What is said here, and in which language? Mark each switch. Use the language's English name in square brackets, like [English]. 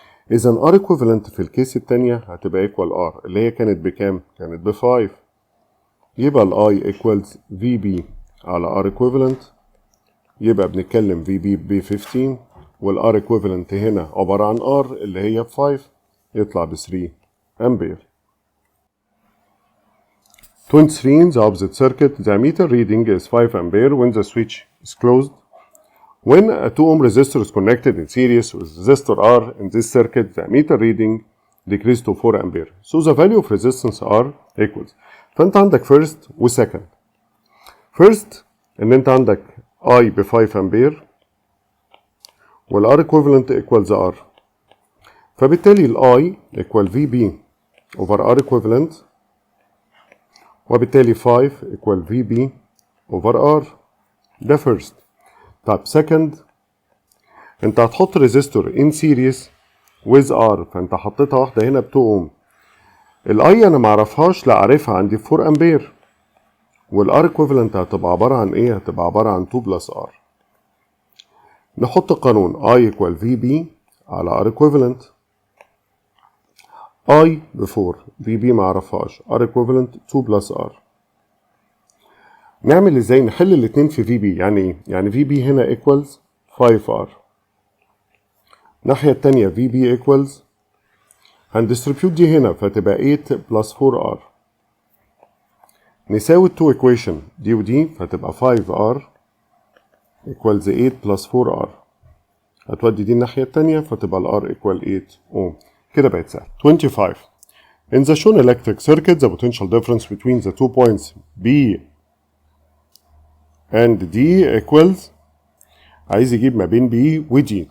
[Arabic] اذا R equivalent في الكيس التانية هتبقى equal R اللي هي كانت بكام؟ كانت ب 5. يبقى ال I equals VB على R equivalent، يبقى بنتكلم VB ب 15، وال R equivalent هنا عبارة عن R اللي هي ب 5، يطلع ب 3 أمبير. [English] 23. The opposite circuit, the ammeter reading is 5 ampere when the switch is closed. When a 2 ohm resistor is connected in series with resistor R in this circuit, the ammeter reading decreases to 4 ampere. So the value of resistance R equals. [Arabic] فأنت عندك first و second. First إن أنت عندك I ب 5 ampere وال R equivalent equals R. فبالتالي ال I equal VB over R equivalent، وبالتالي 5 equal VB over R. ده first. [English] طب second [Arabic] انت هتحط ريزيستور ان سيريس with R، فانت حطيتها واحده هنا ب 2 اوم. الاي انا معرفهاش، لا عارفها، عندي 4 امبير، والار ايكويفالنت هتبقى عباره عن ايه؟ هتبقى عباره عن 2 بلس ار. نحط قانون I equal VB على R equivalent. I ب 4، [English] VB معرفهاش، [Arabic] R equivalent 2 plus R. نعمل ازاي؟ نحل الاتنين في VB. يعني ايه؟ يعني VB هنا equals 5R، الناحية التانية VB equals، هندستريبيوت دي هنا فتبقى 8 plus 4R، نساوي التو equation دي ودي فتبقى 5R equals 8 plus 4R، هتودي دي الناحية التانية فتبقى ال R equal 8 ohm. كده بقت سهل. 25. [English] In the shown electric circuit, the potential difference between the 2 points B and D equals، [Arabic] عايز يجيب ما بين B و D.